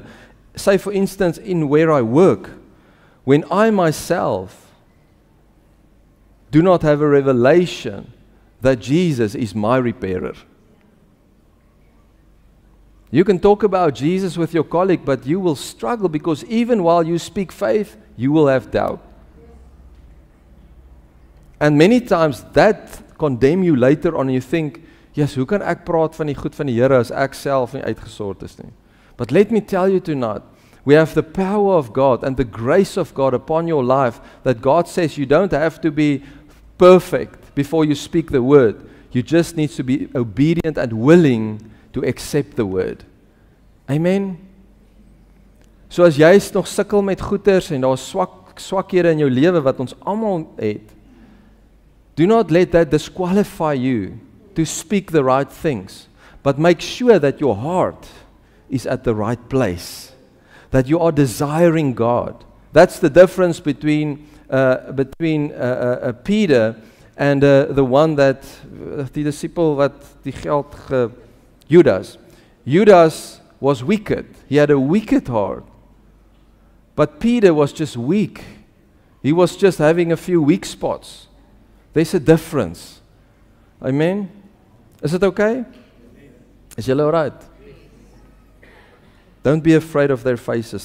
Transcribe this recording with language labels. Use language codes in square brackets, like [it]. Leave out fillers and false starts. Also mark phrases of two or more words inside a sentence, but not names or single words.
[en] Say, for instance, in where I work, when I myself do not have a revelation that Jesus is my repairer. You can talk about Jesus with your colleague, but you will struggle, because even while you speak faith, you will have doubt. And many times that condemn you later on, and you think, yes, [af] hoe kan ek praat van die goed van die Here as ek self nie uitgesort is nie? [en] But let me tell you tonight, we have the power of God and the grace of God upon your life, that God says you don't have to be perfect before you speak the word. You just need to be obedient and willing to accept the word. [af] Amen? So as jy nog sukkel met goeters en daar swakhede in jou lewe wat ons almal het, [en] do not let that disqualify you to speak the right things, but make sure that your heart is at the right place, that you are desiring God. That's the difference between Peter and the one that, [af] die disciple wat die geld Judas. [en] Judas was wicked. He had a wicked heart. But Peter was just weak. He was just having a few weak spots. There's a difference. Amen? Is it okay? [af] Is julle [en] all right? Don't be afraid of their faces.